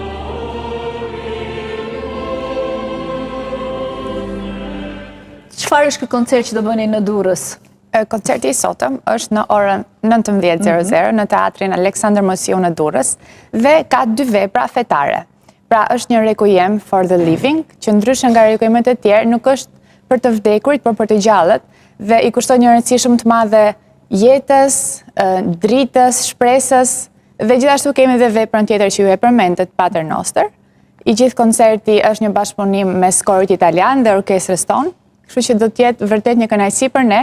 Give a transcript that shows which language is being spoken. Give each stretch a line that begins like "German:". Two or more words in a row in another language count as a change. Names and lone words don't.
Albanian: Çfarë është ky koncert që do bëni në Durrës? Koncerti i sotëm është në orën 19:00 në teatrin Aleksandër Mojsiu në Durrës dhe ka dy vepra fetare. Pra është një requiem
English: for the living,
Albanian: që ndryshe nga requiemet e tjerë nuk është për të vdekurit, por për të gjallët dhe i kushton një rëndësi shumë të madhe jetës, dritës, shpresës dhe gjithashtu kemi edhe veprën tjetër që ju e përmendët, Pater Noster. I gjithë koncerti është një bashkëpunim mes korit italian dhe orkestrës tonë, kështu që do të jetë vërtet një kënaqësi për ne.